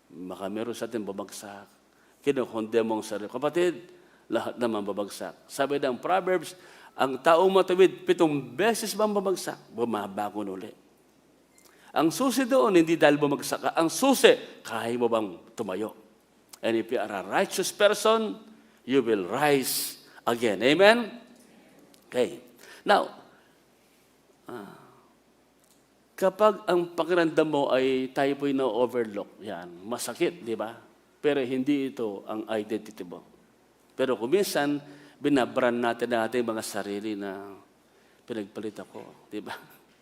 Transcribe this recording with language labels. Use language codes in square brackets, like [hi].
[tl] Baka meron sa atin bumagsak. Kinukondem mong sarili. Kapatid, lahat naman babagsak. Sabi ng Proverbs, ang taong matawid 7 beses bang babagsak, bumabangon uli. Ang susi doon, hindi dahil bumagsak ka. Ang susi, kaya mo bang tumayo? [en] And if you are a righteous person, you will rise again. [tl] Amen? Okay. Now, kapag ang pakiramdam mo ay tayo po'y na-overlook, yan, masakit, di ba? Pero hindi ito ang identity mo. Pero kung minsan, binabrand natin ang ating mga sarili na pinagpalit ako, di ba?